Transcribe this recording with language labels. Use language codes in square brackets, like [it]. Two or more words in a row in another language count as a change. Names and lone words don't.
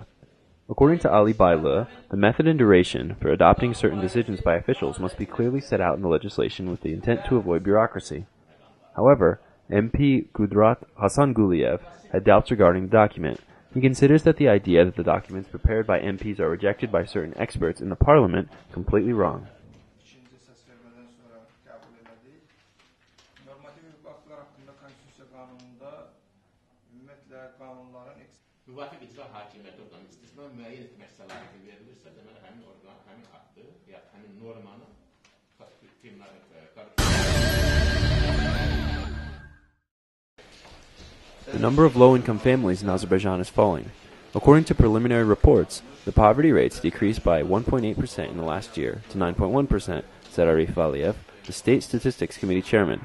[en] According to Ali Baila, the method and duration for adopting certain decisions by officials must be clearly set out in the legislation with the intent to avoid bureaucracy. However, MP Gudrat Hassan Guliev had doubts regarding the document. He considers that the idea that the documents prepared by MPs are rejected by certain experts in the parliament completely wrong. [az] Müvafiq icra hakimiyyəti orqanı istisna müəyyən etmək səlahiyyəti verilirsə, deməli həmin orqan, həmin aktı, ya həmin normanı [en] The number of low-income families in Azerbaijan is falling. According to preliminary reports, the poverty rates decreased by 1.8% in the last year to 9.1%, said Arif Aliyev, the State Statistics Committee chairman.